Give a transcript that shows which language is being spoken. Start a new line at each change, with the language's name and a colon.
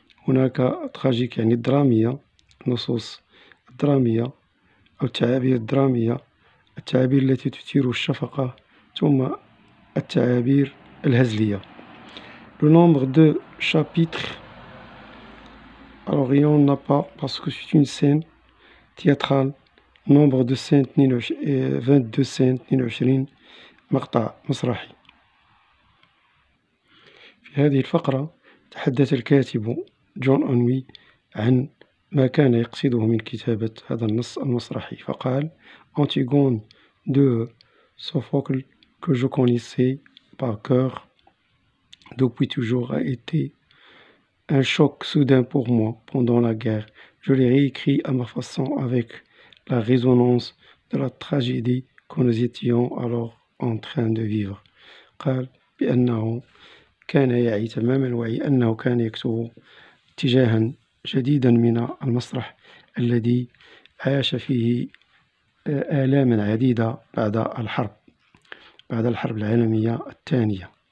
Arabic: هناك تراجيك يعني الدرامية، النصوص الدرامية أو التعابير الدرامية، التعابير التي تثير الشفقة، ثم التعابير الهزلية.
French: Le nombre de chapitres, alors il n'y en a pas parce que c'est une scène théâtrale. nombre de scènes 22 scènes، 22
Arabic: مقطع مسرحي. في هذه الفقرة تحدث الكاتب جون أنوي عن ما كان يقصده من كتابة هذا النص المسرحي، فقال:
French: Antigone de Sophocle, que je connaissais par cœur depuis toujours, a été un choc soudain pour moi pendant la guerre. Je l'ai réécrit à ma façon avec la résonance de la tragédie que nous étions alors en train de vivre.
Arabic: قال بأنه كان يعي تمام الوعي أنه كان يكتب اتجاها جديدا من المسرح الذي عاش فيه آلاما عديدة بعد الحرب العالمية الثانية.